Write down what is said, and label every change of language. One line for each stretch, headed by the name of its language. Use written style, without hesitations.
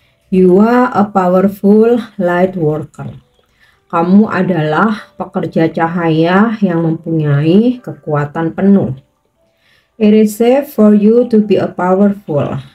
English: You are a powerful light worker.
Malay: Kamu adalah pekerja cahaya yang mempunyai kekuatan penuh.
English: It is safe for you to be a powerful.